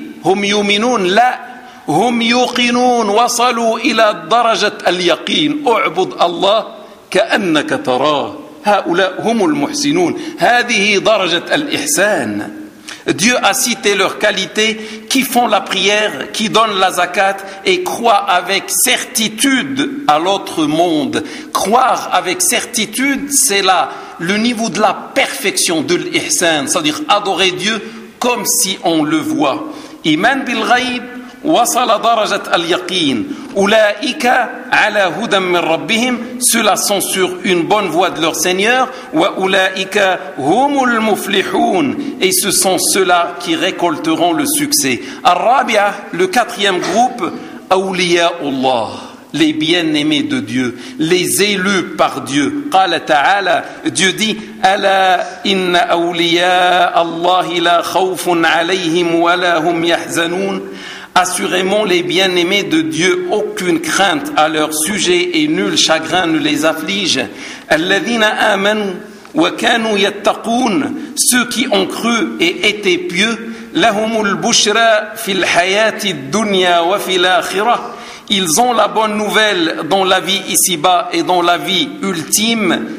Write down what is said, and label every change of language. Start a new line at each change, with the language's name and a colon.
Arabic: هم يوقنون وصلوا إلى درجة اليقين أعبد الله كأنك تراه هؤلاء هم المحسنون هذه درجة الإحسان.
French: Dieu a cité leurs qualités qui font la prière, qui donnent la zakat et croient avec certitude à l'autre monde. Croire avec certitude, c'est là le niveau de la perfection de l'ihsan, c'est-à-dire adorer Dieu comme si on le voit.
Arabic: Iman bil ghaib وصل درجة اليقين أولئك على هدى من ربهم
French: ceux-là sont sur une bonne voie de leur Seigneur
Arabic: وأولئك هم المفلحون
French: et ce sont ceux-là qui récolteront le succès.
Arabic: الرابعة
French: le quatrième groupe
Arabic: أولياء الله
French: les bien-aimés de Dieu les élus par Dieu.
Arabic: قال تعالى
French: Dieu dit
Arabic: ألا إن أولياء الله لا خوف عليهم ولا هم يحزنون.
French: Assurément, les bien-aimés de Dieu, aucune crainte à leur sujet et nul chagrin ne les afflige.
Arabic: الذين آمنوا وكانوا يتقون,
French: ceux qui ont cru et été pieux,
Arabic: لهم البشرى في الحياة الدنيا وفي الآخرة,
French: ils ont la bonne nouvelle dans la vie ici-bas et dans la vie ultime.